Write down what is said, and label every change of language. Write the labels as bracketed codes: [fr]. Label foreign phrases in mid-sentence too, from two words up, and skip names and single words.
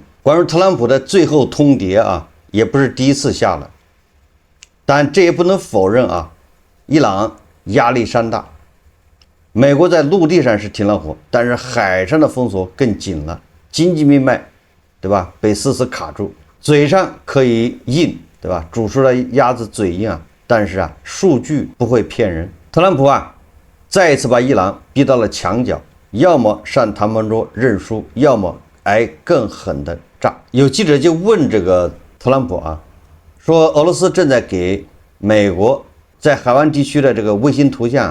[zh] 關於特朗普的最後通牒啊，也不是第一次下了，但這也不能否認啊，伊朗壓力山大。美國在陸地上是停了火，但是海上的封鎖更緊了，經濟命脈，对吧？被死死卡住，嘴上可以硬，对吧？煮出来鸭子嘴硬啊，但是啊，數據不會騙人。特朗普啊，再一次把伊朗逼到了牆角，要麼上談判桌認輸，要麼挨更狠的仗。有記者就問這個特朗普啊，說俄羅斯正在給美國在海灣地區的這個衛星圖像。